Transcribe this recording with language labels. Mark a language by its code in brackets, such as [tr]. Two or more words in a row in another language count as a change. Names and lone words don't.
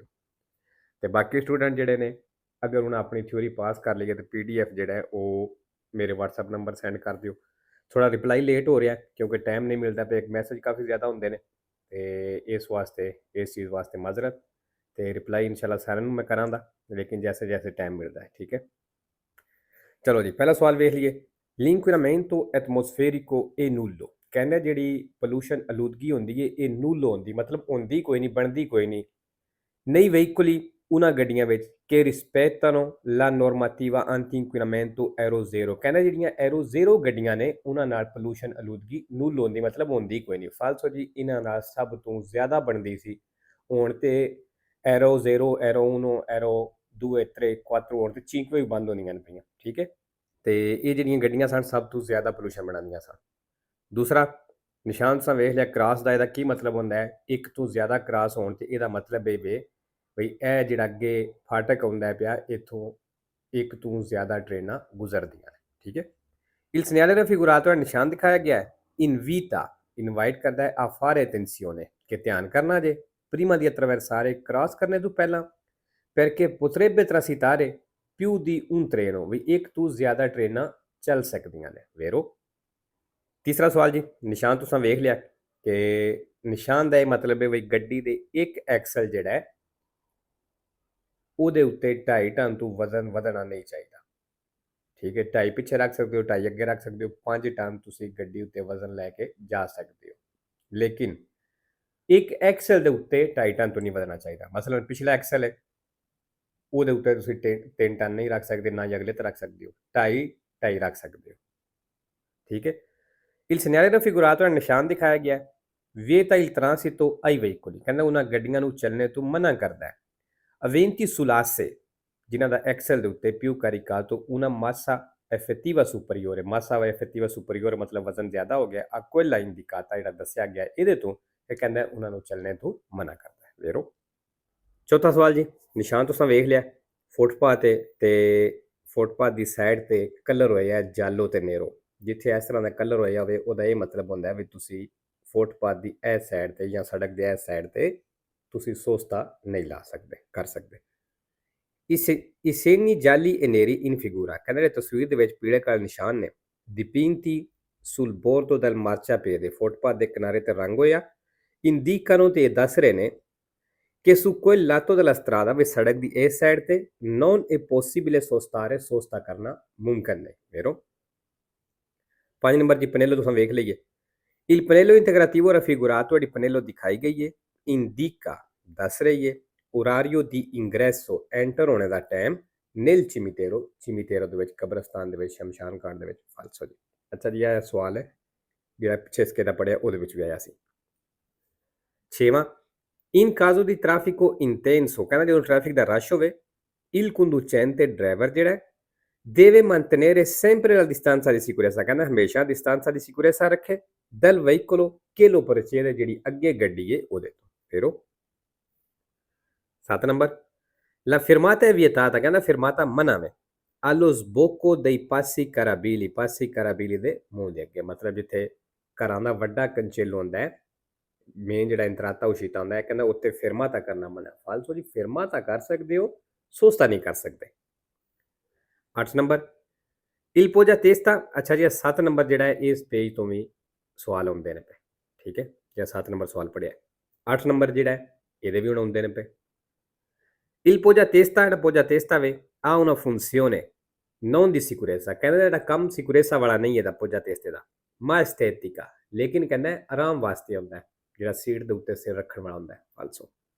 [pa] ਤੇ ਬਾਕੀ ਸਟੂਡੈਂਟ ਜਿਹੜੇ ਨੇ, ਅਗਰ ਉਹਨਾਂ ਆਪਣੀ ਥਿਊਰੀ ਪਾਸ ਕਰ ਲਈ ਹੈ ਤੇ PDF ਜਿਹੜਾ ਹੈ ਉਹ ਮੇਰੇ WhatsApp ਨੰਬਰ ਸੈਂਡ ਕਰ ਦਿਓ। ਥੋੜਾ ਰਿਪਲਾਈ ਲੇਟ ਹੋ ਰਿਹਾ ਕਿਉਂਕਿ ਟਾਈਮ ਨਹੀਂ ਮਿਲਦਾ ਪਿਆ, ਇੱਕ ਮੈਸੇਜ ਕਾਫੀ ਜ਼ਿਆਦਾ ਹੁੰਦੇ ਨੇ ਤੇ ਇਸ ਵਾਸਤੇ, ਇਸ ਚੀਜ਼ ਵਾਸਤੇ ਮਾਜ਼ਰਤ। ਤੇ ਰਿਪਲਾਈ ਇਨਸ਼ਾਅੱਲਾ ਸਾਰਿਆਂ ਨੂੰ ਮੈਂ ਕਰਾਂਗਾ, ਲੇਕਿਨ [ur] جیسے جیسے [pa] ਟਾਈਮ ਮਿਲਦਾ ਹੈ, ਠੀਕ ਹੈ। ਚਲੋ ਜੀ, ਪਹਿਲਾ ਸਵਾਲ ਵੇਖ ਲਈਏ। [it] l'inquinamento atmosferico è nullo। [pa] ਕਹਿੰਦੇ ਜਿਹੜੀ ਪੋਲੂਸ਼ਨ ਆਲੂਦਗੀ ਹੁੰਦੀ ਹੈ ਇਹ ਨੁੱਲ ਹੁੰਦੀ, ਮਤਲਬ ਹੁੰਦੀ ਕੋਈ ਨਹੀਂ, ਬਣਦੀ ਕੋਈ ਨਹੀਂ। [it] nei veicoli [pa] ਉਹਨਾਂ ਗੱਡੀਆਂ ਵਿੱਚ [it] che rispettano la normativa anti-inquinamento Euro 0। [pa] ਕਹਿੰਦੇ ਜਿਹੜੀਆਂ Euro 0 ਗੱਡੀਆਂ ਨੇ ਉਹਨਾਂ ਨਾਲ ਪੋਲੂਸ਼ਨ ਆਲੂਦਗੀ ਨੁੱਲ ਹੁੰਦੀ, ਮਤਲਬ ਹੁੰਦੀ ਕੋਈ ਨਹੀਂ। ਫਾਲਸੋ ਜੀ ਇਹਨਾਂ ਨਾਲ ਸਭ ਤੋਂ ਜ਼ਿਆਦਾ ਬਣਦੀ ਸੀ। ਹੁਣ ਤੇ Euro 0, Euro 1, Euro 2, 3, 4 ਹੁਣ ਤੇ 5 ਵੀ ਬੰਦ ਹੋਣੀਆਂ ਨੇ ਪਈਆਂ, ਠੀਕ ਹੈ। ਤੇ ਇਹ ਜਿਹੜੀਆਂ ਗੱਡੀਆਂ ਸਨ ਸਭ ਤੋਂ ਜ਼ਿਆਦਾ ਪੋਲੂਸ਼ਨ ਬਣਾਉਂਦੀਆਂ ਸਨ। ਦੂਸਰਾ ਨਿਸ਼ਾਨ ਤੁਸੀਂ ਵੇਖ ਲਿਆ ਕ੍ਰਾਸ ਦਾ, ਇਹਦਾ ਕੀ ਮਤਲਬ ਹੁੰਦਾ ਹੈ? ਇੱਕ ਤੋਂ ਜ਼ਿਆਦਾ ਕ੍ਰਾਸ ਹੋਣ ਤੇ ਇਹਦਾ ਮਤਲਬ ਇਹ ਵੇ ਬਈ ਇਹ ਜਿਹੜਾ ਅੱਗੇ ਫਾਟਕ ਆਉਂਦਾ ਪਿਆ ਇੱਥੋਂ ਇੱਕ ਤੋਂ ਜ਼ਿਆਦਾ ਟ੍ਰੇਨਾਂ ਗੁਜ਼ਰਦੀਆਂ ਨੇ, ਠੀਕ ਹੈ। [it] Il segnale raffigurato [pa] ਹੈ ਨਿਸ਼ਾਨ ਦਿਖਾਇਆ ਗਿਆ ਹੈ। Invita ਇਨਵਾਈਟ ਕਰਦਾ ਹੈ [it] a fare attenzione [pa] ਕਿ ਧਿਆਨ ਕਰਨਾ ਜੇ [it] prima di attraversare [pa] ਕ੍ਰਾਸ ਕਰਨੇ ਤੋਂ ਪਹਿਲਾਂ [it] perché potrebbe transitare più di un treno [pa] ਵੀ ਇੱਕ ਤੋਂ ਜ਼ਿਆਦਾ ਟ੍ਰੇਨਾਂ ਚੱਲ ਸਕਦੀਆਂ ਨੇ, ਵੇਰੋ। ਤੀਸਰਾ ਸਵਾਲ ਜੀ, ਨਿਸ਼ਾਨ ਤੁਸੀਂ ਵੇਖ ਲਿਆ ਕਿ ਨਿਸ਼ਾਨ ਦਾ ਇਹ ਮਤਲਬ ਹੈ ਬਈ ਗੱਡੀ ਦੇ ਇੱਕ ਐਕਸਲ ਜਿਹੜਾ ਹੈ ਉਹਦੇ ਉੱਤੇ 2.5 ਟਨ ਤੋਂ ਵਜ਼ਨ ਵਧਣਾ ਨਹੀਂ ਚਾਹੀਦਾ, ਠੀਕ ਹੈ। 2.5 ਪਿੱਛੇ ਰੱਖ ਸਕਦੇ ਹੋ, 2.5 ਅੱਗੇ ਰੱਖ ਸਕਦੇ ਹੋ, 5 ਟਨ ਤੁਸੀਂ ਗੱਡੀ ਉੱਤੇ ਵਜ਼ਨ ਲੈ ਕੇ ਜਾ ਸਕਦੇ ਹੋ। ਲੇਕਿਨ ਇੱਕ ਐਕਸਲ ਦੇ ਉੱਤੇ 2.5 ਟਨ ਤੋਂ ਨਹੀਂ ਵਧਣਾ ਚਾਹੀਦਾ। ਮਸਲਨ ਪਿਛਲਾ ਐਕਸਲ ਹੈ, ਉਹਦੇ ਉੱਤੇ ਤੁਸੀਂ 3 ਟਨ ਨਹੀਂ ਰੱਖ ਸਕਦੇ, ਨਾ ਹੀ ਅਗਲੇ ਤੇ ਰੱਖ ਸਕਦੇ ਹੋ, 2.5 ਰੱਖ ਸਕਦੇ ਹੋ, ਠੀਕ ਹੈ। [it] Il segnale raffigurato [pa] ਹੈ ਨਿਸ਼ਾਨ ਦਿਖਾਇਆ ਗਿਆ ਹੈ। [it] vieta il transito ai veicoli [pa] ਕਹਿੰਦਾ ਉਹਨਾਂ ਗੱਡੀਆਂ ਨੂੰ ਚੱਲਣੇ ਤੋਂ ਮਨਾ ਕਰਦਾ ਹੈ। [it] aventi sull'asse [pa] ਜਿਨ੍ਹਾਂ ਦਾ ਐਕਸਲ ਦੇ ਉੱਤੇ [it] più caricato una massa effettiva superiore, massa effettiva superiore [pa] ਮਤਲਬ ਵਜ਼ਨ ਜ਼ਿਆਦਾ ਹੋ ਗਿਆ, [it] a quella indicata [pa] ਜਿਹੜਾ ਦੱਸਿਆ ਗਿਆ ਇਹਦੇ ਤੋਂ ਇਹ ਕਹਿੰਦਾ ਉਹਨਾਂ ਨੂੰ ਚੱਲਣੇ ਤੋਂ ਮਨਾ ਕਰਦਾ ਹੈ, ਵੇਰੋ। ਚੌਥਾ ਸਵਾਲ ਜੀ, ਨਿਸ਼ਾਨ ਤੁਸੀਂ ਵੇਖ ਲਿਆ ਫੁੱਟਪਾਥ ਤੇ ਫੁੱਟਪਾਥ ਦੀ ਸਾਈਡ ਤੇ ਕਲਰ ਹੋਇਆ ਜਾਲੋ ਤੇ ਨੇਰੋ। ਜਿੱਥੇ ਇਸ ਤਰ੍ਹਾਂ ਦਾ ਕਲਰ ਹੋਇਆ ਹੋਵੇ ਉਹਦਾ ਇਹ ਮਤਲਬ ਹੁੰਦਾ ਵੀ ਤੁਸੀਂ ਫੁੱਟਪਾਥ ਦੀ ਇਹ ਸਾਈਡ ਤੇ ਜਾਂ ਸੜਕ ਦੇ ਇਸ ਸਾਈਡ ਤੇ ਤੁਸੀਂ ਸੋਸਤਾ ਨਹੀਂ ਲਾ ਸਕਦੇ, ਕਰ ਸਕਦੇ। [it] I segni gialli e neri in figura [pa] ਕਹਿੰਦੇ ਤਸਵੀਰ ਦੇ ਵਿੱਚ ਪੀਲੇ ਕਾਲੇ ਨਿਸ਼ਾਨ ਨੇ [it] dipinti sul bordo del marciapiede [pa] ਫੁੱਟਪਾਥ ਦੇ ਕਿਨਾਰੇ ਤੇ ਰੰਗ ਹੋਇਆ indicano ਤੇ ਦੱਸ ਰਹੇ ਨੇ [it] che su quel lato della strada [pa] ਵੀ ਸੜਕ ਦੀ ਇਸ ਸਾਈਡ ਤੇ [it] non è possibile sostare [pa] ਸੋਸਤਾ ਕਰਨਾ ਮੁਮਕਿਨ ਨਹੀਂ, vero। 5 ਨੰਬਰ ਜੀ ਪਨੇਲੋ ਤੁਸੀਂ ਵੇਖ ਲਈਏ। [it] Il pannello integrativo raffigurato [pa] ਜਿਹੜੀ ਪਨੇਲੋ ਦਿਖਾਈ ਗਈ ਹੈ indica ਦੱਸ ਰਹੀ ਹੈ [it] orario di ingresso [pa] enter ਹੋਣੇ ਦਾ ਟਾਈਮ [it] nel cimitero, cimitero [pa] ਦੇ ਵਿੱਚ ਕਬਰਸਤਾਨ ਦੇ ਵਿੱਚ, ਸ਼ਮਸ਼ਾਨ ਘਾਟ ਦੇ ਵਿੱਚ। ਫਾਲਸੋ ਜੀ। ਅੱਛਾ ਜੀ, ਇਹ ਸਵਾਲ ਹੈ ਜਿਹੜਾ ਪਿੱਛੇ ਸਕੇ ਦਾ ਪੜਿਆ ਉਹਦੇ ਵਿੱਚ ਵੀ ਆਇਆ ਸੀ। [it] 6ਵਾਂ in caso di traffico intenso [pa] ਕਹਿੰਦਾ ਜਦੋਂ ਟ੍ਰੈਫਿਕ ਦਾ ਰਸ਼ ਹੋਵੇ [it] il conducente [pa] ਡਰਾਈਵਰ ਜਿਹੜਾ [it] deve mantenere sempre la distanza di sicurezza [pa] ਕਹਿੰਦਾ ਹਮੇਸ਼ਾ [it] distanza di sicurezza ਰੱਖੇ dal veicolo che lo precede [pa] ਜਿਹੜੀ ਅੱਗੇ ਗੱਡੀ ਹੈ ਉਹਦੇ ਤੋਂ, ਫੇਰੋ। 7 ਨੰਬਰ [it] la fermata è vietata [pa] ਕਹਿੰਦਾ ਫਿਰਮਾਤਾ ਮਨਾ ਹੈ [it] allo sbocco dei passi carabili, [pa] passi carabili ਦੇ ਮੂੰਹ ਦੇ ਅੱਗੇ, ਮਤਲਬ ਜਿੱਥੇ ਘਰਾਂ ਦਾ ਵੱਡਾ ਕੰਚੇਲ ਹੁੰਦਾ ਹੈ, ਮੇਨ ਜਿਹੜਾ [it] entrata uscita [pa] ਹੁੰਦਾ ਹੈ, ਕਹਿੰਦਾ ਉੱਤੇ ਫਿਰਮਾਤਾ ਕਰਨਾ ਮਨਾ। ਫਾਲਸੋ ਜੀ, ਫਿਰਮਾਤਾ ਕਰ ਸਕਦੇ ਹੋ, ਸੋਸਤਾ ਨਹੀਂ ਕਰ ਸਕਦੇ। [it] 8 ਨੰਬਰ il poggia testa। [pa] ਅੱਛਾ ਜੀ, 7 ਨੰਬਰ ਜਿਹੜਾ ਹੈ ਇਸ ਪੇਜ ਤੋਂ ਵੀ ਸਵਾਲ ਆਉਂਦੇ ਨੇ ਪਏ, ਠੀਕ ਹੈ। ਜਿਹੜਾ 7 ਨੰਬਰ ਸਵਾਲ ਪੜਿਆ, 8 ਨੰਬਰ ਜਿਹੜਾ ਹੈ ਇਹਦੇ ਵੀ ਹੁਣ ਆਉਂਦੇ ਨੇ ਪਏ। [it] il poggia testa ਜਿਹੜਾ poggia testa ਵੇ ha una funzione non di sicurezza [pa] ਕਹਿੰਦਾ ਜਿਹੜਾ ਕੰਮ ਸਿਕੁਰੇਸਾ ਵਾਲਾ ਨਹੀਂ ਇਹਦਾ [it] poggia teste ਦਾ, ma estetica [pa] ਲੇਕਿਨ ਕਹਿੰਦਾ ਆਰਾਮ ਵਾਸਤੇ ਹੁੰਦਾ ਹੈ, ਜਿਹੜਾ ਸੀਟ ਦੇ ਉੱਤੇ ਸਿਰ ਰੱਖਣ ਵਾਲਾ ਹੁੰਦਾ ਹੈ। ਫਾਲਸੋ।